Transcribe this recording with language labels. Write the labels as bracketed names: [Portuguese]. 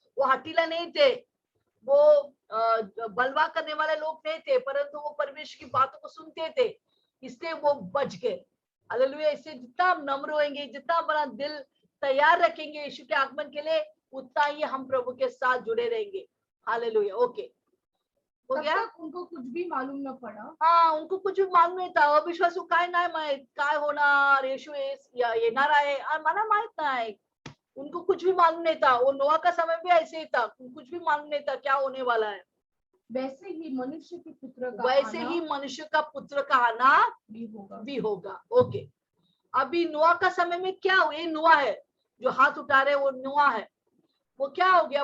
[Hindi] वो हठीला नहीं थे, वो बलवा करने वाले लोग नहीं थे, परंतु वो परमेश्वर की बातों को सुनते थे, इसलिए वो बच गए। हालेलुया। इससे जितना हम नम्र होंगे, जितना अपना दिल तैयार रखेंगे यीशु के आगमन के लिए, उतना ही हम प्रभु के साथ जुड़े रहेंगे। हालेलुया। ओके, हो गया? उनको कुछ भी मालूम न पड़ा, हाँ, उनको कुछ भी मालूम नहीं था, [Marathi] अविश्वासू काय नाही माहित काय होणार, येशू येणार आहे, मला माहित नाही, [Hindi] उनको कुछ भी मालूम नहीं था। वो नोआ का समय भी ऐसे ही था, कुछ भी मालूम नहीं था क्या होने वाला है। वैसे ही मनुष्य के पुत्र का वैसे आना ही मनुष्य का पुत्र का आना भी होगा। ओके, अभी नोआ का समय में क्या हुआ? ये नोआ है जो हाथ उठा रहे, वो नोआ है। वो क्या हो गया?